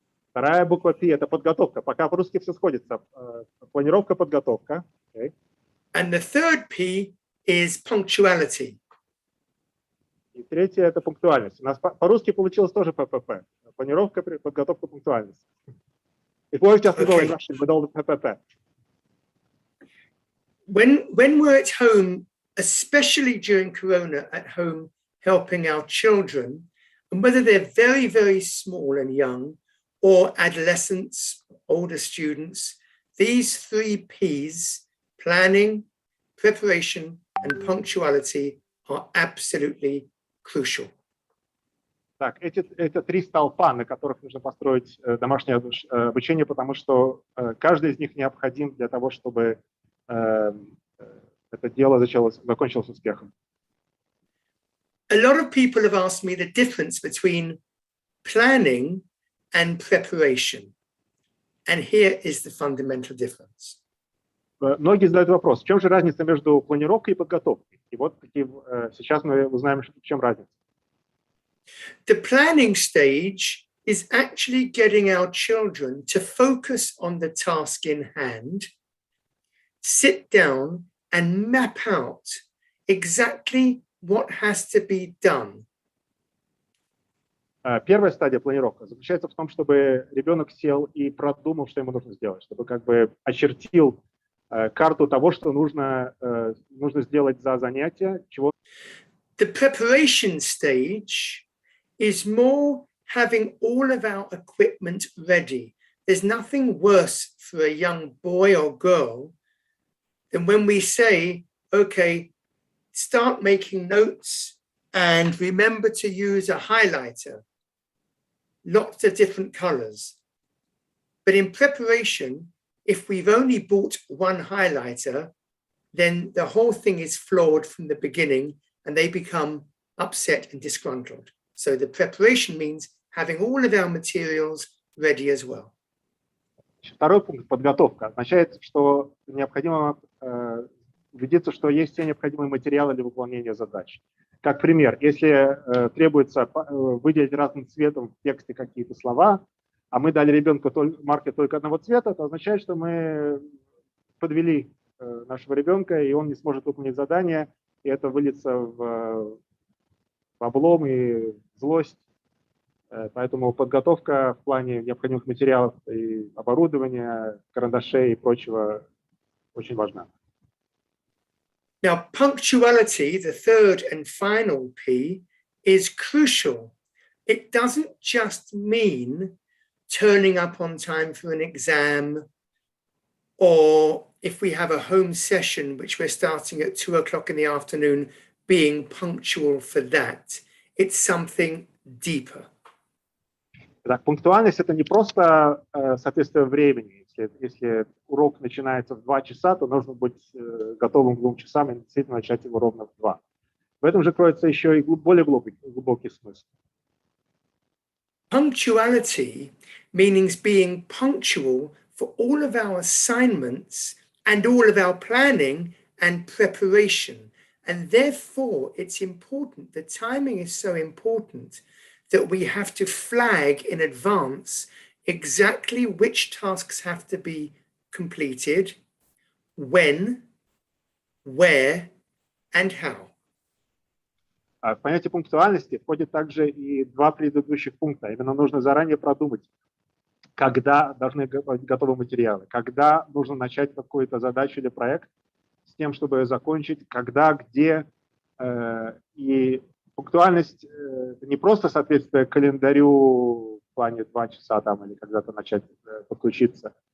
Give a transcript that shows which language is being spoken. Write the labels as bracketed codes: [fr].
[ru] Вторая буква P – это подготовка. Пока по-русски все сходится. Планировка, подготовка. Okay. [en] And the third P is punctuality. [ru] И третье – это пунктуальность. У нас по-русски получилось тоже ППП. Планировка, подготовка, пунктуальность. [en] If we're just going Russian with all the PPP. When we're at home, especially during Corona, at home helping our children, and whether they're very, very small and young, or adolescents, older students, these 3 P's, planning, preparation, and punctuality, are absolutely crucial. [ru] Так, это 3 столпа, на которых нужно построить домашнее обучение, потому что каждый из них необходим для того, чтобы это дело закончилось успехом. [en] A lot of people have asked me the difference between planning and preparation. And here is the fundamental difference. [ru] Многие задают вопрос, в чем же разница между планировкой и подготовкой? И вот сейчас мы узнаем, в чем разница. [en] The planning stage is actually getting our children to focus on the task in hand, sit down and map out exactly what has to be done. [ru] Первая стадия планировка заключается в том, чтобы ребенок сел и продумал, что ему нужно сделать, чтобы как бы очертил карту того, что нужно сделать за занятие, чего. [en] The preparation stage is more having all of our equipment ready. There's nothing worse for a young boy or girl than when we say, okay, start making notes and remember to use a highlighter, lots of different colors. But in preparation, if we've only bought one highlighter, then the whole thing is flawed from the beginning and they become upset and disgruntled. So the preparation means having all of our materials ready as well. [ru] Второй пункт, подготовка, означает, что необходимо убедиться, что есть все необходимые материалы для выполнения задач. Как пример, если требуется выделить разным цветом в тексте какие-то слова, а мы дали ребенку маркер только одного цвета, это означает, что мы подвели нашего ребенка, и он не сможет выполнить задание, и это выльется в облом и злость. Поэтому подготовка в плане необходимых материалов и оборудования, карандашей и прочего очень важна. [en] Now, punctuality, the third and final P, is crucial. It doesn't just mean turning up on time for an exam, or if we have a home session, which we're starting at 2 o'clock in the afternoon, being punctual for that. It's something deeper. [ru] Так, пунктуальность – это не просто соответствие времени. Если урок начинается в 2 часа, то нужно быть готовым к 2 часам и действительно начать его ровно в 2. В этом же кроется еще и более глубокий смысл. [en] Punctuality means being punctual for all of our assignments and all of our planning and preparation. And therefore, it's important, the timing is so important that we have to flag in advance exactly which tasks have to be completed, when, where, and how. [ru] В понятие пунктуальности входит также и 2 предыдущих пункта. Именно нужно заранее продумать, когда должны быть готовы материалы, когда нужно начать какую-то задачу или проект с тем, чтобы закончить, когда, где. И пунктуальность не просто соответствие календарю в плане 2 часа там, или когда-то начать подключиться.